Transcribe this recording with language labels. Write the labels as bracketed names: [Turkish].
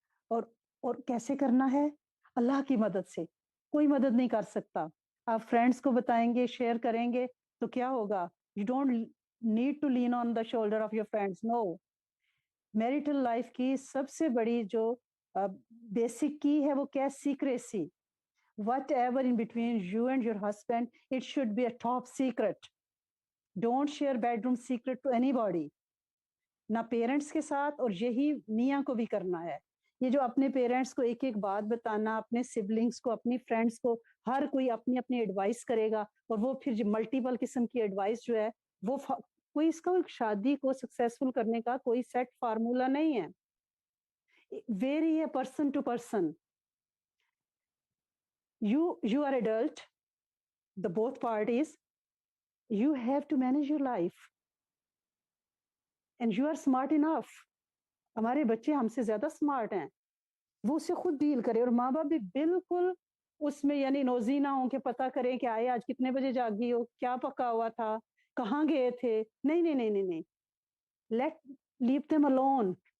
[Hindi] और और कैसे करना है? अल्लाह की मदद से। कोई मदद नहीं कर सकता। आप फ्रेंड्स को बताएंगे, शेयर करेंगे तो क्या होगा? [English] You don't need to lean on the shoulder of your friends, no. [Hindi] Marital life की सबसे बड़ी जो बेसिक की है वो क्या? [English] Secrecy. whatever in between you and your husband, it should be a top secret. Don't share bedroom secret to anybody. [Hindi] ना parents के साथ, और यही मियाँ को भी करना है। ये जो अपने पेरेंट्स को एक एक बात बताना, अपने सिबलिंग्स को, अपनी फ्रेंड्स को, हर कोई अपनी अपनी एडवाइस करेगा, और वो फिर मल्टीपल किस्म की एडवाइस जो है वो कोई इसका शादी को सक्सेसफुल करने का कोई सेट फार्मूला नहीं है। [English] Vary है person to person. you are adult, the both parties, you have to manage your life and you are smart enough. [Hindi] हमारे बच्चे हमसे ज्यादा स्मार्ट हैं, वो उससे खुद डील करे, और माँ बाप भी बिल्कुल उसमें यानी नोजी ना हो के पता करें कि आए आज कितने बजे जागी हो, क्या पका हुआ था, कहाँ गए थे। नहीं नहीं नहीं नहीं नहीं, [English] Let leave them alone.